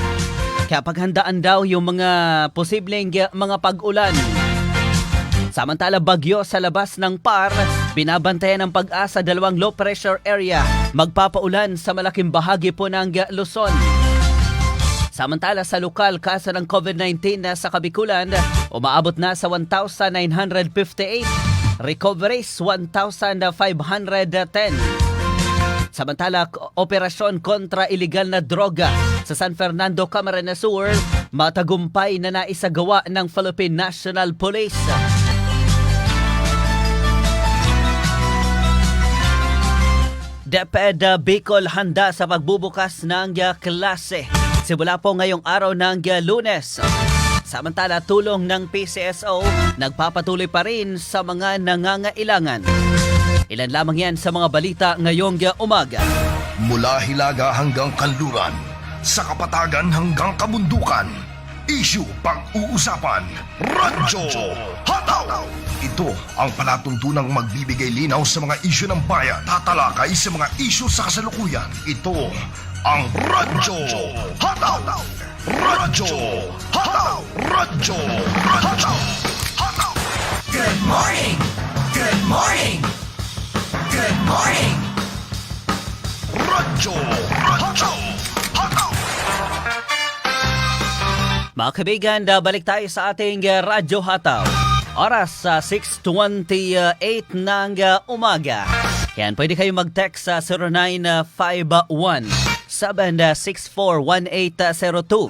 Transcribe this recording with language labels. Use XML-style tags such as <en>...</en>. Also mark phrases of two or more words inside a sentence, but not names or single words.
<tl>Kaya paghandaan daw yung mga posibleng mga pag-ulan. Samantala, bagyo sa labas ng PAR, binabantayan ng Pag-asa 2</tl> <en>low pressure area,</en> <tl>magpapaulan sa malaking bahagi po ng Luzon. Samantala, sa lokal, kaso ng COVID-19 na sa Kabikulan, umaabot na sa 1,958. Recoveries, 1,510. Samantala, operasyon kontra iligal na droga sa San Fernando, Camarines Sur, matagumpay na naisagawa ng Philippine National Police. DepEd Bicol handa sa pagbubukas ng klase. Simula po ngayong araw ng Lunes. Samantala, tulong ng PCSO nagpapatuloy pa rin sa mga nangangailangan. Ilan lamang yan sa mga balita ngayong umaga. Mula Hilaga hanggang Kanluran, sa Kapatagan hanggang Kabundukan, issue pag-uusapan, Radyo Hataw! Ito ang palatuntunang magbibigay linaw sa mga issue ng bayan, tatalakay sa mga issue sa kasalukuyan. Ito ang Radyo Hataw! Radyo Hataw! Radyo Hataw! Hataw!</tl> <en>Good morning! Good morning! Good morning!</en> <tl>Radyo Hataw! Hataw! Mga kaibigan, balik tayo sa ating Radyo Hataw. Oras sa 6:28 ng umaga. Yan, pwede kayo mag-text sa 0951-764-1802.</tl>